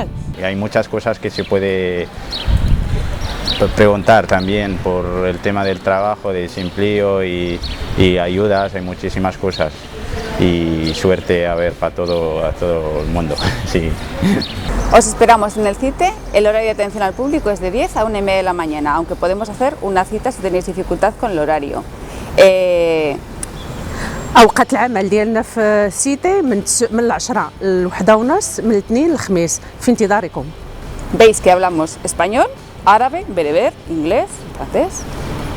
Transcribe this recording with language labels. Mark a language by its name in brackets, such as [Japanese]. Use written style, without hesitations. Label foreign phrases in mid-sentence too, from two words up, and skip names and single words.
[Spanish] Y hay muchas cosas que se puede preguntar también por el tema del trabajo, de desempleo y ayudas, hay muchísimas cosas. Y suerte a ver a todo el mundo. Sí. Os esperamos en el CITE, el horario de atención al público es de 10 a 1:30 de la mañana, aunque podemos hacer una cita si tenéis dificultad con el horario. [Arabic] أوقات العمل ديالنا في السيتي من 10 ل1:30 من الاثنين للخميس في انتظاركم. [Spanish] Veis que hablamos español, árabe, bereber, inglés, francés.